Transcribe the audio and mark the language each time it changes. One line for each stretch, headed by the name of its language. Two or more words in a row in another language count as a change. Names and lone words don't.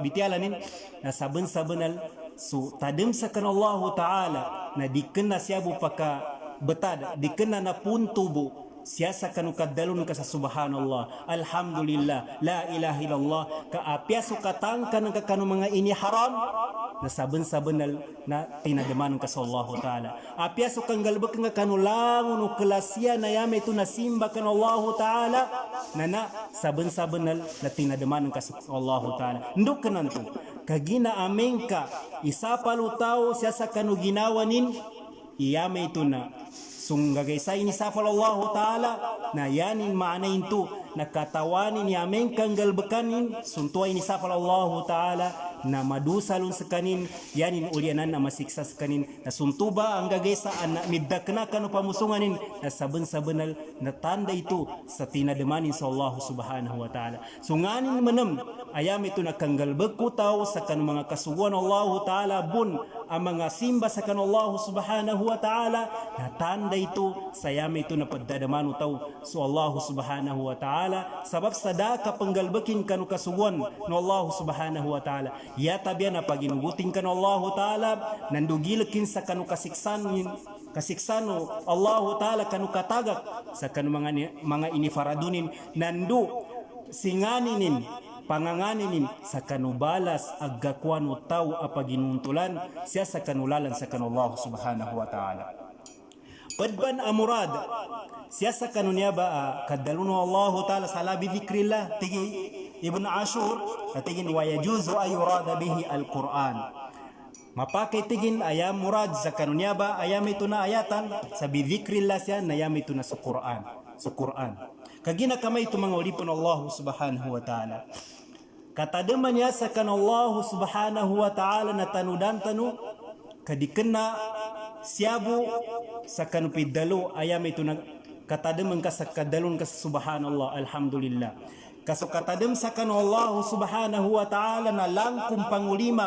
Maguindanaon: bitialanin na saben-sabenal so tadim sakan Allah Ta'ala na dikena siya bu paka betad dikena na puntubo siya sakanu kadalon ka sa
Arabic: سبحان الله الحمد لله لا إله إلا الله
Maguindanaon: ka apya sukatangkan ka kanu mga ini haram na saben-sabenal na tinadaman ka sa Allah Ta'ala apya sukang galbek nga kanu langon o kelasya na yame ito na simba kan Allah Ta'ala na saben-sabenal na tinadaman ka sa Allah Ta'ala nduk kananto kagina amengka isapalu tao siya sa kanu ginawanin iyame ito na sunggagaysay ni safal Allah Ta'ala na yanin maanayin to nakatawanin ni ameng kang galbekanin suntuay ni safal Allah Ta'ala na madusalon sa kanin yanin ulianan na masiksa sa kanin na suntuba ang gagaysa na middakna kanu pamusunganin na saben-sabenal na tanda ito sa tinadamanin sa
Arabic: الله سبحانه وتعالى
Maguindanaon: sunganin manam ayam ito na kang galbek ko tao sa kanu mga kasuguan Allah Ta'ala bun ang mga simba sa kanu
Arabic: الله سبحانه وتعالى
Maguindanaon: na tanda ito sayami ito na pagdadamano tao so
Arabic: الله سبحانه وتعالى
Maguindanaon: sabab sadaka panggalbakin kanu kasuguan no
Arabic: الله سبحانه وتعالى
Maguindanaon: yata biya na paginugutin kanu Allah Ta'ala nandugilakin sa kanu kasiksano Allah Ta'ala kanu katagak sa kanu mga inifaradunin nandu singaninin panganganinin sa kanubalas aggakwano tao apaginuntulan siya sa kanulalan sa kanullah
Arabic: سبحانه وتعالى
Maguindanaon: padban amurad siya sa kanunya ba kadaluno Allah Ta'ala sa labi dhikrillah tigi Ibn Ashur tigin
Arabic: ويجوز أن يراد به القرآن
Maguindanaon: mapakai tigin ayam murad sa kanunya ba ayam ito na ayatan sa bidhikrillah siya na ayam ito na sa Quran kagina kamay ito mga ulipon
Arabic: الله سبحانه وتعالى
Maguindanaon: katadaman niya sa kan
Arabic: الله سبحانه وتعالى
Maguindanaon: na tanudan tanu kadikena siabu sa kanu pidalo ayam ito na katadaman ka sa kadalon ka sa
Arabic: سبحان الله الحمد لله
Maguindanaon: kaso katadam sa kan
Arabic: الله سبحانه وتعالى
Maguindanaon: na langkum pangulima